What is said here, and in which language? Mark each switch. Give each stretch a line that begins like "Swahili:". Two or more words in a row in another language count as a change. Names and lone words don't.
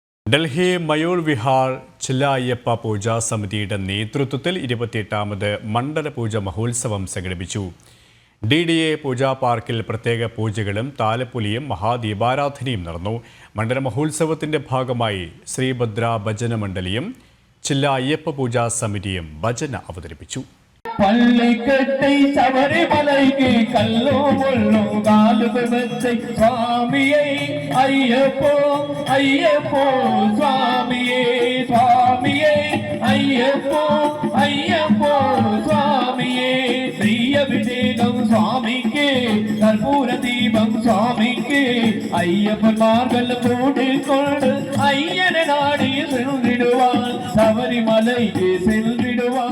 Malayalam: ഡൽഹി മയൂർ വിഹാർ ചില അയ്യപ്പ പൂജാ സമിതിയുടെ നേതൃത്വത്തിൽ 28ാമത് മണ്ഡല പൂജ മഹോത്സവം സംഘടിപ്പിച്ചു. DDA പൂജാ പാർക്കിൽ പ്രത്യേക പൂജകളും താലപ്പൊലിയും മഹാദീപാരാധനയും നടന്നു. മണ്ഡല മഹോത്സവത്തിന്റെ ഭാഗമായി ശ്രീഭദ്ര ഭജന മണ്ഡലിയും ചില അയ്യപ്പ പൂജാ സമിതിയും ഭജന അവതരിപ്പിച്ചു.
Tamil: பள்ளிக்கட்டை சபரிமலைக்கு கல்லோ முள்ளோ காலுக்கு வெச்சை சுவாமியை ஐயப்போ ஐயப்போ சுவாமியே சுவாமியே ஐயப்போ ஐயப்போ சுவாமியே செய்ய விஜேகம் சுவாமிக்கு கற்பூர தீபம் சுவாமிக்கு ஐயப்பன்மார்கள் போட்டு கொண்டு ஐயனை நாடி சென்றிடுவான் சபரிமலைக்கு சென்றிடுவான்.